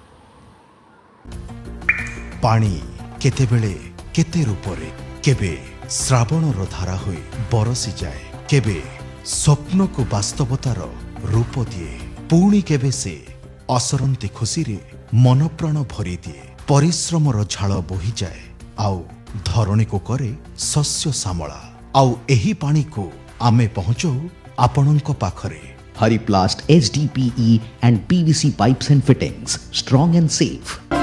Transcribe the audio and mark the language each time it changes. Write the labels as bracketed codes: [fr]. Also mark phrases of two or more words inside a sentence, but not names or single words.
[or] ପାଣି କେତେବେଳେ କେତେ ରୂପରେ କେବେ ଶ୍ରାବଣର ଧାରା ହୋଇ ବରଷି ଯାଏ, କେବେ ସ୍ୱପ୍ନ କୁ ବାସ୍ତବତାର ରୂପ ଦିଏ, ପୁଣି କେବେ ସେ ଅସରନ୍ତି ଖୁସି ରେ ମନ ପ୍ରାଣ ଭରି ଦିଏ। ପରିଶ୍ରମର ଝାଳ ବୋହି ଯାଏ ଆଉ ଧରଣୀ କୁ କରେ ଶସ୍ୟ ଶ୍ୟାମଳା। ଆଉ ଏହି ପାଣି କୁ ଆମେ ପହଞ୍ଚୋ ଆପଣଙ୍କ ପାଖରେ। [en] Hariplast HDPE and PVC pipes and fittings, strong and safe.